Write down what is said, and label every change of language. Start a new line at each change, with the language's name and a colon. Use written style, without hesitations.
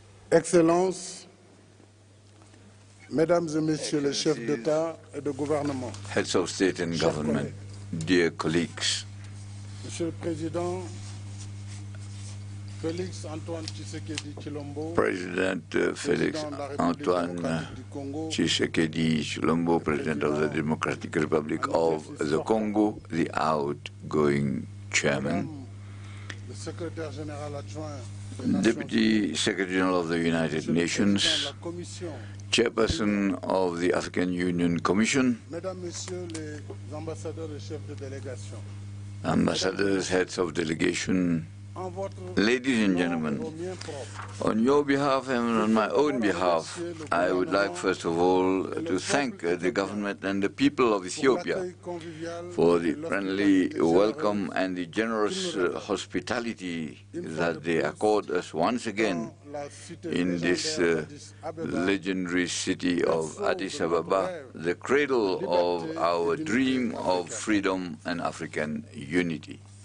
French: Excellences, Mesdames et Messieurs les chefs d'État et de gouvernement,
English: Heads of State and Government, dear colleagues,
French: Monsieur le Président, Felix Antoine Shisekedi Chilombo,
English: President Felix Antoine Shisekedi Chilombo, President of the Democratic Republic of the Congo, the outgoing chairman,
French: le Secrétaire général adjoint,
English: Deputy Secretary General of the United Nations, Chairperson of the African Union Commission,
French: Mesdames, Messieurs les ambassadeurs et chefs de délégation,
English: ambassadors, heads of delegation, ladies and gentlemen, on your behalf and on my own behalf, I would like first of all to thank the government and the people of Ethiopia for the friendly welcome and the generous hospitality that they accord us once again in this legendary city of Addis Ababa, the cradle of our dream of freedom and African unity.